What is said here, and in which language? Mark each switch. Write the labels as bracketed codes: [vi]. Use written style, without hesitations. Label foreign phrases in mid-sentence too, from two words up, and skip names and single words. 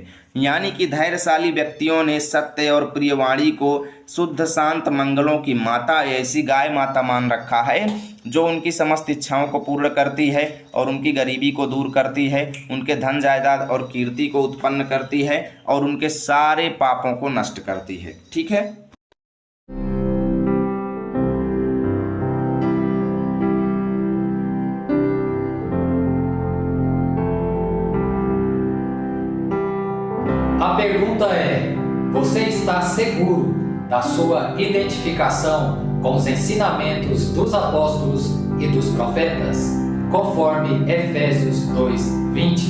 [hi] यानी कि धैर्यशाली व्यक्तियों ने सत्य और प्रिय वाणी को शुद्ध शांत मंगलों की माता, ऐसी गाय माता मान रखा है, जो उनकी समस्त इच्छाओं को पूर्ण करती है और उनकी गरीबी को दूर करती है, उनके धन जायदाद और कीर्ति को उत्पन्न करती है और उनके सारे पापों को नष्ट करती है, ठीक है। [pt] A pergunta é: você está seguro da sua identificação com os ensinamentos dos apóstolos e dos profetas, conforme Efésios 2:20?